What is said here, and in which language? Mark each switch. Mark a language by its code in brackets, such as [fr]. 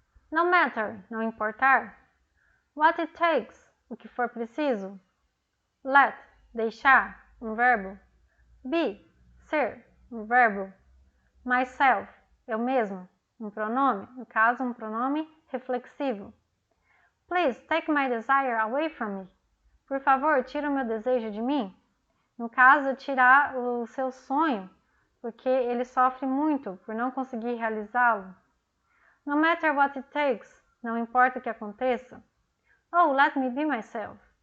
[pt] No matter, não importar. What it takes, o que for preciso. Let, deixar, um verbo. Be, ser, um verbo. Myself, eu mesmo, um pronome, no caso um pronome reflexivo. [en] Please take my desire away from me. [pt] Por favor, tira o meu desejo de mim. No caso, tirar o seu sonho, porque ele sofre muito por não conseguir realizá-lo. [en] No matter what it takes, [pt] não importa o que aconteça. [en] Oh, let me be myself.